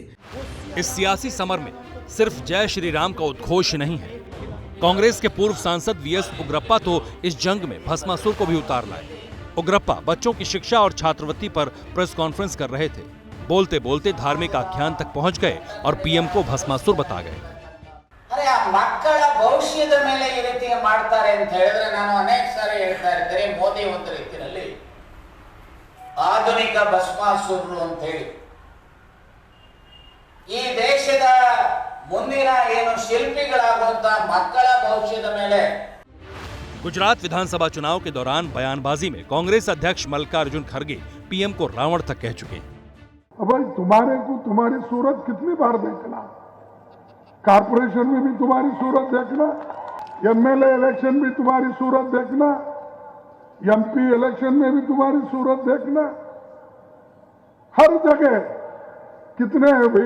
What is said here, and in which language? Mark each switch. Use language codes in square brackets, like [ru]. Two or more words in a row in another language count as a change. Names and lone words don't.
[hi] इस सियासी समर में सिर्फ जय श्री राम का उद्घोष नहीं है। कांग्रेस के पूर्व सांसद वीएस उग्रप्पा तो इस जंग में भस्मासुर को भी उतार लाए। उग्रप्पा बच्चों की शिक्षा और छात्रवृत्ति पर प्रेस कॉन्फ्रेंस कर रहे थे। बोलते बोलते धार्मिक आख्यान तक पहुंच गए और पीएम को भस्मासुर बता गए। अरे आ [kn] ಮಕ್ಕಳ ಭವಿಷ್ಯದ ಮೇಲೆ ಈ ರೀತಿ ಮಾಡ್ತಾರೆ ಅಂತ ಹೇಳಿದ್ರೆ ನಾನು ಅನೇಕ ಸಾರಿ ಹೇಳ್ತಾ ಇರ್ತೀನಿ, ಮೋದಿ ಒಂದು ರೀತಿಯಲ್ಲಿ ಆಧುನಿಕ ಭಸ್ಮಾಸುರರು ಅಂತ ಹೇಳಿ ಈ ದೇಶದ ಮುಂದಿನ ಏನು ಶಿಲ್ಪಿಗಳಾಗುವಂತ ಮಕ್ಕಳ ಭವಿಷ್ಯದ ಮೇಲೆ। [hi] गुजरात विधानसभा चुनाव के दौरान बयानबाजी में कांग्रेस अध्यक्ष मल्लिकार्जुन खड़गे पीएम को रावण तक कह चुके हैं। अब भाई तुम्हारे को तुम्हारी सूरत कितनी बार देखना, कारपोरेशन में भी तुम्हारी सूरत देखना, एमएलए इलेक्शन भी तुम्हारी सूरत देखना, एमपी इलेक्शन में भी तुम्हारी सूरत देखना, हर जगह कितने हैं भाई?